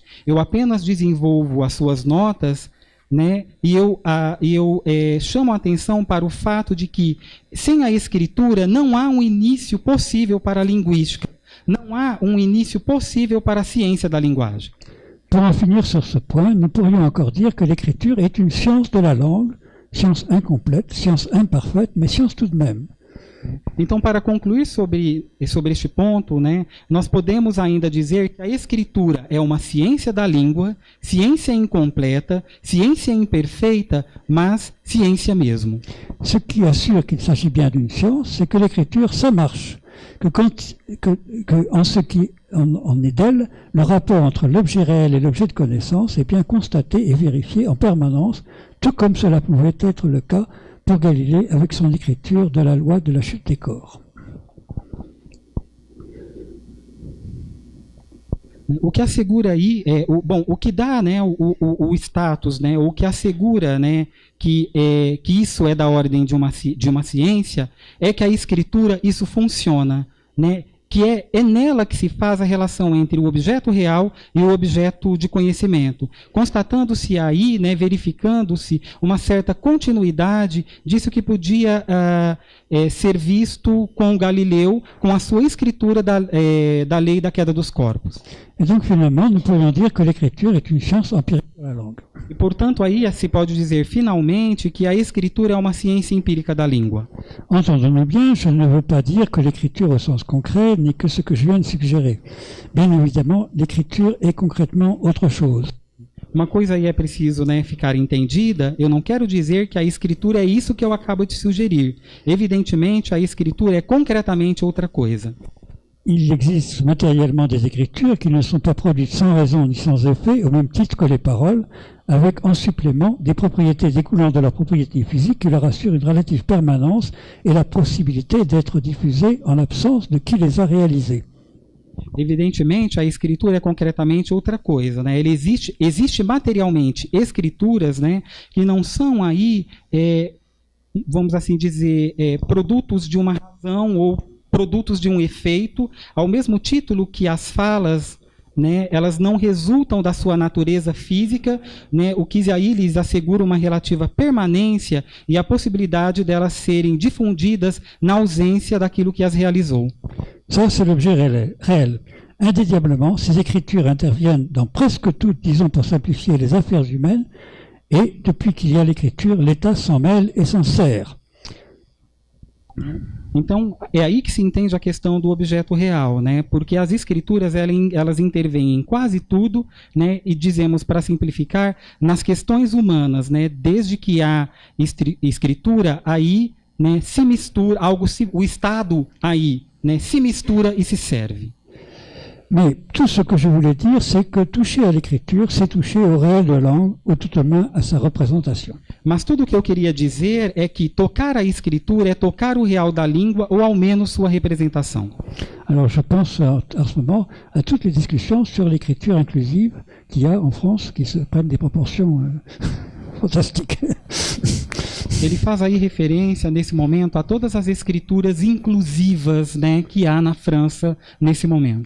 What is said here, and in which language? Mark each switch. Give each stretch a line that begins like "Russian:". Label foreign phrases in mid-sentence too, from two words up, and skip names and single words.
Portuguese: Eu apenas desenvolvo as suas notas e eu chamo a atenção para o fato de que, sem a escritura, não há um início possível para a linguística, não há um início possível para a ciência da linguagem.
French: Pour en finir sur ce point, nous pourrions encore dire que l'écriture est une science de la langue, science incomplète, science imparfaite, mais science tout de même.
Portuguese: Então, para concluir sobre este ponto, nós podemos ainda dizer que a escritura é uma ciência da língua, ciência incompleta, ciência imperfeita, mas ciência mesmo.
French: Ce qui assure qu'il s'agit bien d'une science, c'est que l'écriture, ça marche. En ce qui en est d'elle, le rapport entre l'objet réel et l'objet de connaissance est bien constaté et vérifié en permanence, tout comme cela pouvait être le cas pour Galilée avec son écriture de la loi de la chute des corps.
Portuguese: O que assegura aí, o que dá o status, o que assegura que isso é da ordem de uma ciência, é que a escritura, isso funciona, que é nela que se faz a relação entre o objeto real e o objeto de conhecimento, constatando-se aí, verificando-se uma certa continuidade disso que podia ser visto com Galileu, com a sua escritura da lei da queda dos corpos.
French: Et donc finalement, nous pourrions dire que l'écriture est une science empirique de la langue.
Portuguese: E portanto aí se pode dizer finalmente que a escritura é uma ciência empírica da língua.
French: Entendons-nous bien, je ne veux pas dire que l'écriture au sens concret n'est que ce que je viens de suggérer. Bien évidemment, l'écriture est concrètement autre chose.
Portuguese: Uma coisa aí é preciso ficar entendida, eu não quero dizer que a escritura é isso que eu acabo de sugerir. Evidentemente, a escritura é concretamente outra coisa.
French: Il existe matériellement des écritures qui ne sont pas produites sans raison ni sans effet, au même titre que les paroles, avec en supplément des propriétés découlant de leur propriété physique qui leur assurent une relative permanence et la possibilité d'être diffusées en l'absence de qui les a réalisées.
Portuguese: Evidentemente, a escritura é concretamente outra coisa. Existe materialmente escrituras que não são aí, vamos assim dizer, produtos de uma razão ou produtos de um efeito, ao mesmo título que as falas, elas não resultam da sua natureza física, o que aí lhes assegura uma relativa permanência e a possibilidade delas serem difundidas na ausência daquilo que as realizou.
French: Ça, c'est l'objet réel. Indéniablement, ces écritures interviennent dans presque toutes, disons pour simplifier, les affaires humaines, et depuis qu'il y a l'écriture, l'État s'en mêle et s'en sert.
Portuguese: Então, é aí que se entende a questão do objeto real, porque as escrituras elas intervêm em quase tudo, e dizemos, para simplificar, nas questões humanas, desde que há escritura, aí se mistura, o Estado aí se mistura e se serve.
French: Mais tout ce que je voulais dire, c'est que toucher à l'écriture, c'est toucher au réel de la langue, ou tout au moins à sa représentation.
Portuguese: Mas tudo o que eu queria dizer é que tocar a escritura é tocar o real da língua ou ao menos sua representação.
French: Alors je pense en ce moment à toutes les discussions sur l'écriture inclusive qu'il y a en France qui se prennent des proportions fantastiques.
Portuguese: Ele faz aí referência, nesse momento, a todas as escrituras inclusivas, né, que há na França nesse momento.